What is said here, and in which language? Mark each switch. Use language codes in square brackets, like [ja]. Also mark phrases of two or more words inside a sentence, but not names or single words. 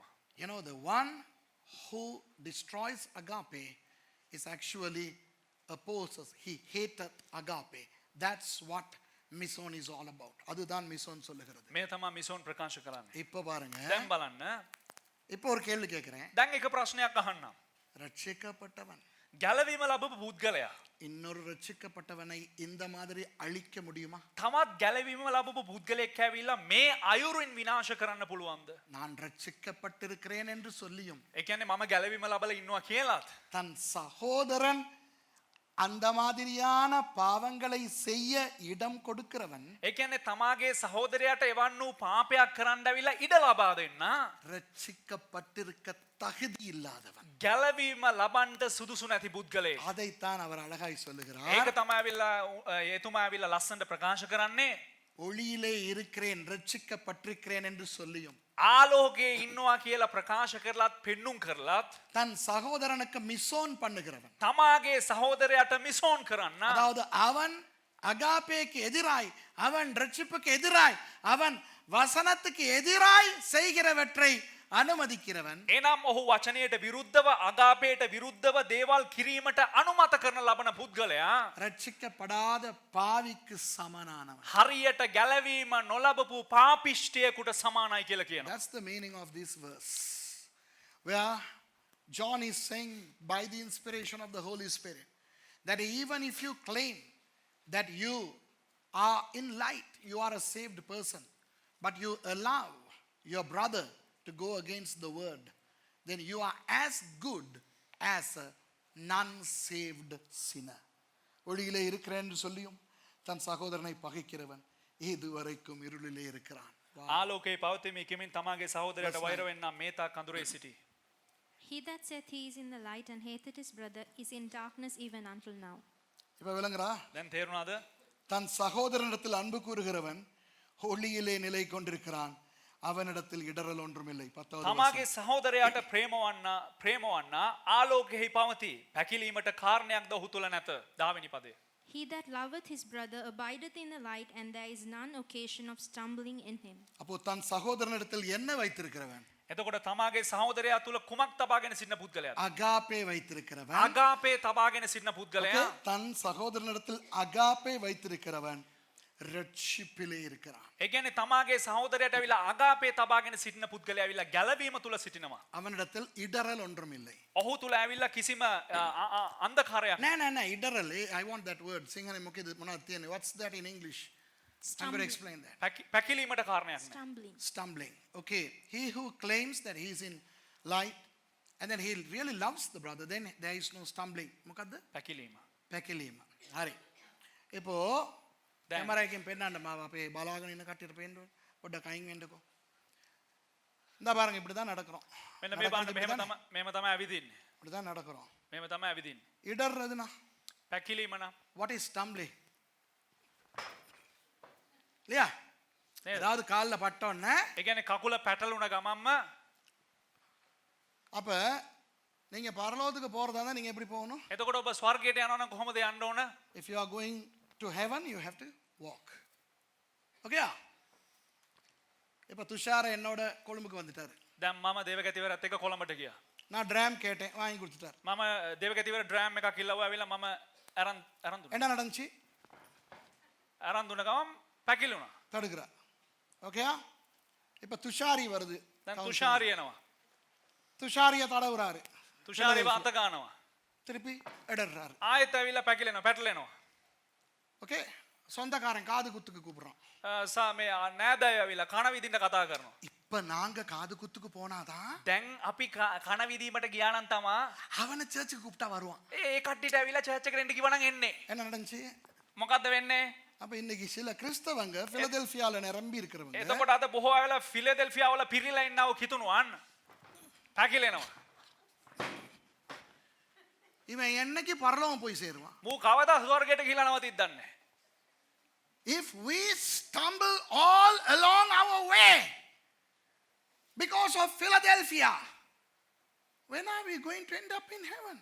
[en] You know, the one who destroys agape is actually opposes. He hated agape. That's what mission is all about. [ta] அதுதான் mission சொல்லுகிறது. [si] මේ තමයි මිසෝන් ප්‍රකාශ කරන්නේ. [ta] இப்போ பாருங்க, [si] දැන් බලන්න. [ta] இப்போ ஒரு கேள்வி கேட்கிறேன். [si] දැන් එක ප්‍රශ්නයක් අහන්නම්. [ta] ரட்சிக்கப்பட்டவன் [si] ගැලවීම ලැබපු පුද්ගලයා [ta] இன்னொரு ரட்சிக்கப்பட்டவனை இந்த மாதிரி அழிக்க முடியுமா? [si] තමත් ගැලවීම ලැබපු පුද්ගලයෙක් ඇවිල්ලා මේ අයුරින් විනාශ කරන්න පුළුවන්ද? [ta] நான் ரட்சிக்கப்பட்டிருக்கிறேன் என்று சொல்லியும் [si] ඒ කියන්නේ මම ගැලවීම ලබලා ඉන්නවා කියලාත් [ta] தன் சகோதரன் அந்த மாதிரியான பாவங்களை செய்ய இடம் கொடுக்கிறவன் [si] ඒ කියන්නේ තමාගේ සහෝදරයාට එවන් වූ පාපයක් කරන්න ඇවිල්ලා ඉඩ ලබා දෙන්න [ta] ரட்சிக்கப்பட்டிருக்க தகுதி இல்லாதவன். [si] ගැලවීම ලබන්න සුදුසු නැති පුද්ගලයෙක්. [ta] அதைத்தான் அவர் அழகாய் சொல்லுகிறார். [si] ඒක තමයි ඇවිල්ලා එතුමා ඇවිල්ලා ලස්සනට ප්‍රකාශ කරන්නේ. [ta] ஒளியிலே இருக்கிறேன், ரட்சிக்கப்பட்டிருக்கிறேன் என்று சொல்லியும் [si] ආලෝකයේ ඉන්නවා කියලා ප්‍රකාශ කරලත් පෙන්눔 කරලත් [ta] தன் சகோதரனுக்கு மிசோன் பண்ணுகிறவன். [si] තමාගේ සහෝදරයාට මිසෝන් කරන්න [ta] அதாவது அவன் அகாபேக்கு எதிராய், அவன் ரட்சிப்புக்கு எதிராய், அவன் வசனத்துக்கு எதிராய் செய்கிறவற்றை අනුමதிக்கிறவன். [si] එනම් ඔහු වචනයට විරුද්ධව අගාපේට විරුද්ධව දේවල් කිරීමට අනුමත කරන ලබන පුද්ගලයා [ta] ரட்சிக்கப்படாத பாவிக்கு சமனானவன். [si] හරියට ගැලවීම නොලබපු පාපිෂ්ඨයෙකුට සමානයි කියලා කියනවා. [en] That's the meaning of this verse, where John is saying by the inspiration of the Holy Spirit that even if you claim that you are in light, you are a saved person, but you allow your brother to go against the word, then you are as good as a non-saved sinner. [ta] ஒளியிலே இருக்கிறேன் என்று சொல்லியும் தன் சகோதரனை பகைக்கிறவன் இதுவரைக்கும் இருளிலே இருக்கிறான். [si] ආලෝකයේ පවතිමි කියමින් තමාගේ සහෝදරයාට වෛර වෙන්න මේ තාක් අඳුරේ සිටි. [en] He that saith he is in the light and hateth his brother is in darkness even until now. [ta] இப்ப விளங்குறா? [si] දැන් තේරුණාද? [ta] தன் சகோதரனிடத்தில் அன்பு கூறுகிறவன் ஒளியிலே நிலை கொண்டிருக்கிறான், அவனிடத்தில் இடறல் ஒன்றுமில்லை. [si] තමාගේ සහෝදරයාට ප්‍රේමවන්න ආලෝකයෙහි පවතී. පැකිලීමට කාරණයක්ද ඔහු තුල නැත. 10 වෙනි පදය. [en] He that loveth his brother abideth in the light, and there is none occasion of stumbling in him. [ta] அப்போ தன் சகோதரனிடத்தில் என்ன வைத்திருக்கிறவன்? [si] එතකොට තමාගේ සහෝදරයා තුල කුමක් තබාගෙන සිටින පුද්ගලයාද? [ta] அகாபே வைத்திருக்கிறவன். [si] අගාපේ තබාගෙන සිටින පුද්ගලයා [ta] தன் சகோதரனிடத்தில் அகாபே வைத்திருக்கிறவன் ரட்சிப்பிலே இருக்கிறான். [si] ඒ කියන්නේ තමාගේ සහෝදරයාට ඇවිල්ලා අගාපේ තබාගෙන සිටින පුද්ගලයා ඇවිල්ලා ගැලවීම තුල සිටිනවා. [ta] அவனிடத்தில் இடறல் ஒன்றுமில்லை. [si] ඔහු තුල ඇවිල්ලා කිසිම අන්ධකාරයක් [en] No, இடறல். I want that word. [si] සිංහලෙන් මොකද මොනවද තියෙන්නේ? [en] What's that in English? I'm going to explain that. [si] පැකිලීමට කාරණයක් නෑ. [en] Stumbling. Stumbling. Okay. He who claims that he is in light and then he really loves the brother, then there is no stumbling. [si] මොකද්ද? පැකිලීම. පැකිලීම. හරි. இப்போ කැමරාවකින් පෙන්නන්න මාව අපේ බලාගෙන ඉන්න කට්ටියට පෙන්නන්න පොඩ්ඩක් අයින් වෙන්නකෝ. [ta] ඉඳා பாருங்க இப்படி தான் நடக்கிறோம். [si] මෙන්න මේ බලන්න මෙහෙම තමයි ඇවිදින්නේ. [ta] இப்படி தான் நடக்கிறோம். [si] මෙහෙම තමයි ඇවිදින්නේ. [ta] இடறதுனா [si] පැකිලීම නම් [en] what is stumbling? [ta] இல்லையா? ஏதாவது கால்ல பட்டோன்னே [si] ඒ කියන්නේ කකුල පැටලුණ ගමන්ම [ta] அப்ப நீங்க பரலோகத்துக்கு போறதா இருந்தா நீங்க எப்படி போகணும்? [si] එතකොට ඔබ ස්වර්ගයට යනවා නම් කොහොමද යන්න ඕන? [en] If you are going to heaven, you have to walk. Okay? [ta] இப்ப துஷார என்னோட கொழும்புக்கு வந்துட்டாரு. [si] දැන් මම දේවගතිවරත් එක්ක කොළඹට ගියා. [ta] நான் ட்ராம் கேட்டேன், வாங்கி கொடுத்துட்டார். [si] මම දේවගතිවර ඩ්‍රෑම් එකක් ඉල්ලුවා ඇවිල්ලා මම අරන් දුන්නා. [ta] என்ன நடந்துச்சு? [si] අරන් දුන්න ගමන් පැකිලුණා. [ta] தடுக்கிறா. ஓகேயா? இப்ப துஷாரி வருது. [si] දැන් තුෂාරි එනවා. [ta] துஷாரிய தடவுறாரு. [si] තුෂාරිව අත ගන්නවා. [ta] திருப்பி எடுறாரு. [si] ආයෙත් ඇවිල්ලා පැකිලෙනවා, පැටලෙනවා. [ta] ஓகே, சொந்தக்காரன் காது குத்துக்கு கூப்பிடுறான். [si] මේ නෑදෑයෝ ඇවිල්ලා කන විදින්න කතා කරනවා. [ta] இப்ப நாங்க காது குத்துக்கு போனாதான் [si] දැන් අපි කන විදීමට ගියා නම් තමා [ta] அவனை சர்ச்சுக்கு கூப்பிட்டா வருவான். [si] ඒ කට්ටියට ඇවිල්ලා චර්ච් එකට එන්න කිව්වා නම් එන්නේ. [ta] என்ன நடந்துச்சு? [si] මොකද්ද වෙන්නේ? [ta] அப்ப இன்னைக்கு சில கிறிஸ்தவங்க பிலதெல்பியால நிரம்பி இருக்கிறவங்க [si] එතකොට අද බොහෝ අයලා ෆිලදෙල්ෆියා වල පිරීලා ඉන්නව කිතුණුවන් පැකිලෙනවා. [ta] இவன் என்னைக்கு பரலோகம் போய் சேருவான்? [si] මූ කවදා ස්වර්ගයට ගිහිලා නවතිද්ද දන්නේ. [en] If we stumble all along our way because of Philadelphia, when are we going to end up in heaven?